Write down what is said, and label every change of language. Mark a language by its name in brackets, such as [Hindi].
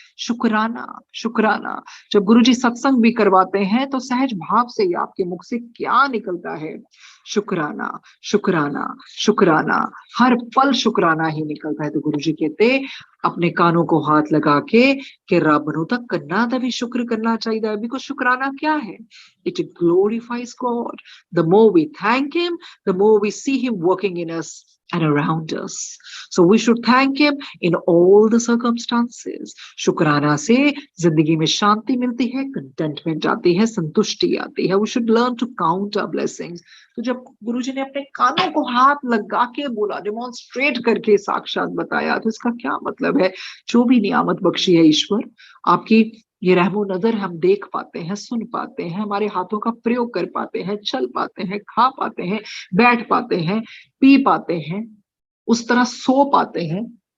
[Hindi] शुक्राना, शुक्राना। जब गुरुजी सत्संग भी करवाते हैं तो सहज भाव से ही आपके मुख से क्या निकलता है? शुक्राना, शुक्राना, शुक्राना। हर पल शुक्राना ही निकलता है। तो गुरुजी कहते अपने कानों को हाथ लगा के कि [Punjabi] रब नूं तां कन्नां दा भी शुक्र करना चाहिए। [English] because [Hindi] शुक्राना क्या है? [English] It glorifies God. The more we thank him, the more we see him working in us and around us. So we should thank him in all the circumstances. [Hindi] शुक्राना से जिंदगी में शांति मिलती है, कंटेंटमेंट आती है, संतुष्टि आती है। [English] We should learn to count our blessings. [Hindi] तो जब गुरुजी ने अपने कानों को हाथ लगा के बोला, डेमोन्स्ट्रेट करके साक्षात बताया, तो इसका क्या मतलब है? जो भी नियामत बख्शी है ईश्वर, आपकी ये रहमो नजर हम देख पाते हैं, सुन पाते हैं, हमारे हाथों का प्रयोग कर पाते हैं, चल पाते हैं, खा पाते हैं, बैठ पाते हैं, पी पाते हैं, उस तरह सो पाते हैं।